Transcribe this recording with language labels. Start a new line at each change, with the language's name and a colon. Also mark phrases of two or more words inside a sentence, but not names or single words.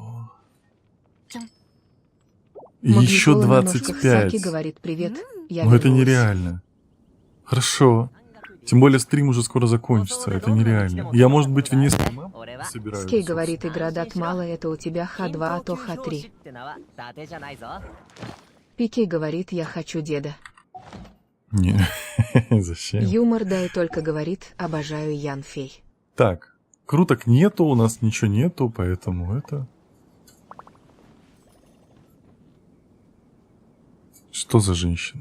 Russian: Еще Магнитола на ножках 25. Саки говорит, привет, я Ну это вернулась. нереально. Хорошо. Тем более стрим уже скоро закончится. Это нереально. Я, может быть, вне стрима собираюсь. Скей говорит, игра дат мало, это у тебя Х2, а то Х3.
Japanese: ってのは伊達じゃないぞ。
Russian: Пикей говорит, я хочу деда. Не, зачем? Юмор, да и только говорит, обожаю Ян Фей. Так, круток нету, у нас ничего нету, поэтому это... Что за женщина?